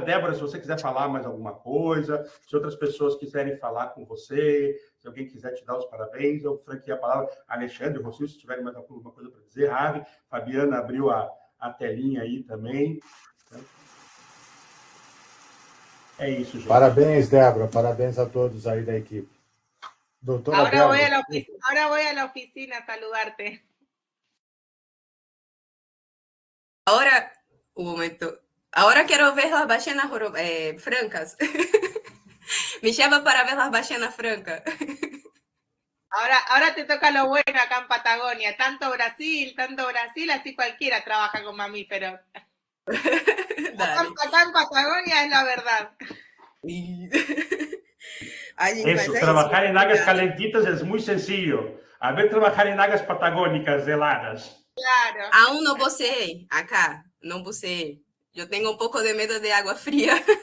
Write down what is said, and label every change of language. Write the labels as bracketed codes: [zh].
[pt] Débora, se você quiser falar mais alguma coisa, se outras pessoas quiserem falar com você, se alguém quiser te dar os parabéns, eu franqueei a palavra. Alexandre, Rocio, se tiverem mais alguma coisa para dizer. Ravi, Fabiana abriu a telinha aí também. É isso, gente. Parabéns, Débora. Parabéns a todos aí da equipe. Doutora [es] Ahora [pt] Débora. [es] voy a la oficina a saludarte. Ahora, un momento. Ahora quiero ver las ballenas francas. Me lleva para ver las ballenas francas. Ahora te toca lo bueno acá en Patagonia. Tanto Brasil, así cualquiera trabaja con mamíferos. Acá en Patagonia es la verdad. [pt] Ai, gente, Isso, trabalhar em águas [es] calentitas [pt] é muito [es] sencillo. [pt] A ver, trabalhar em águas patagónicas [es] heladas. Claro. Aún no buceé acá, no buceé. Yo tengo un poco de miedo de agua fría.